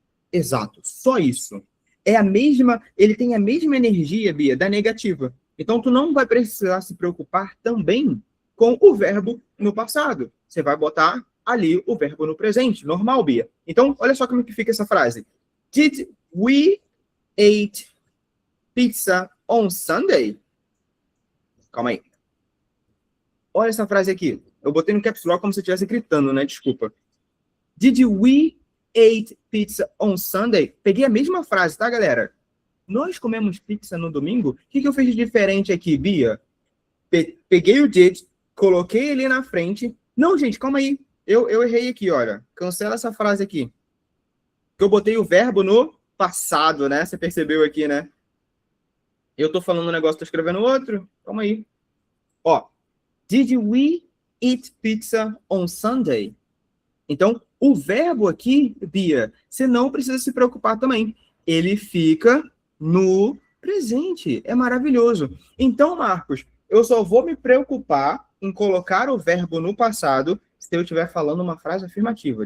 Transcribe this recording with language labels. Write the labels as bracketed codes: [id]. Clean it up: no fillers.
[pt] Exato, só isso. Ele tem a mesma energia, Bia, da negativa. Então, tu não vai precisar se preocupar também com o verbo no passado. Você vai botar ali o verbo no presente, normal, Bia. Então, olha só como que fica essa frase. [en] Did we eat pizza on Sunday? [pt] Calma aí. Olha essa frase aqui. Eu botei no caps lock como se eu estivesse gritando, né? Desculpa. [en] Did we eat pizza on Sunday? [pt] Peguei a mesma frase, tá, galera? Nós comemos pizza no domingo? O que eu fiz de diferente aqui, Bia? Peguei o did, coloquei ele na frente. Não, gente, calma aí. Eu errei aqui, olha. Cancela essa frase aqui. Eu botei o verbo no passado, né? Você percebeu aqui, né? Eu tô falando um negócio, tô escrevendo outro. Calma aí. Ó. [en] Did we eat pizza on Sunday? [pt] Então, o verbo aqui, Bia, você não precisa se preocupar também. Ele fica no presente. É maravilhoso. Então, Marcos, eu só vou me preocupar em colocar o verbo no passado se eu estiver falando uma frase afirmativa.